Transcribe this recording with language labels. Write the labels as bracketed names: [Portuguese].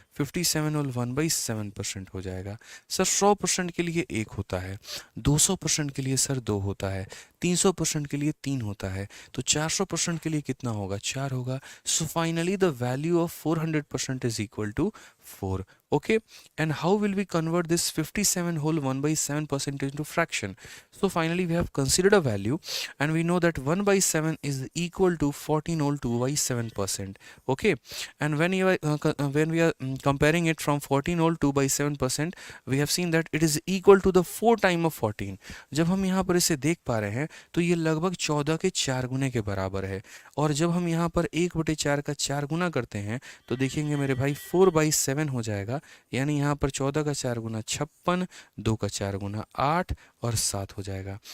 [Hindi] 57 और 1/7% हो जाएगा। सर 100% के लिए 1 होता है, 200% के लिए सर 2 होता है, 300% के लिए 3 होता है, तो 400% के लिए कितना होगा, 4 होगा। [English] so finally the value of 400% is equal to [Hindi] 4। [English] Okay, and how will we convert this 57 whole 1 by 7 percentage into fraction? So finally we have considered a value, and we know that 1 by 7 is equal to 14 whole 2 by 7%. Okay, and when we are comparing it from 14 whole 2 by 7%, we have seen that it is equal to the 4 time of 14. [Hindi] जब हम यहाँ पर इसे देख पा रहे हैं तो ये लगभग 14 के 4 गुने के बराबर है। और जब हम यहाँ पर 1/4 का 4 गुना करते हैं तो देखेंगे मेरे भाई 4/7 हो जाएगा, यानी यहाँ पर 14 का 4 गुना 56, 2 का 4 गुना 8 और 7 हो जाएगा।